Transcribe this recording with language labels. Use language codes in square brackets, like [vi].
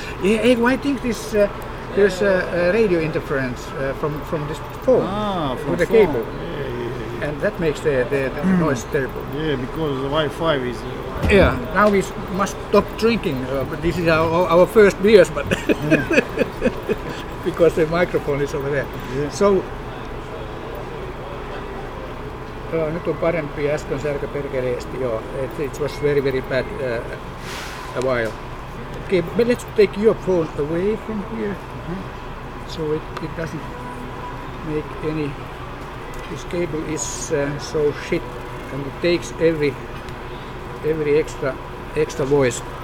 [en] Yeah, I think there's a radio interference from this phone From with the phone. cable. Yeah. And that makes the noise terrible. Yeah, because the Wi-Fi is. Yeah, now we must stop drinking. But this is our first beers, but because the microphone is over there. Yeah. [fi] So nyt on parempi, äsken särkä perkeleesti, joo. [en] It was very bad a while. Okay, but let's take your phone away from here, so it doesn't make any. This cable is so shit, and it takes every extra voice.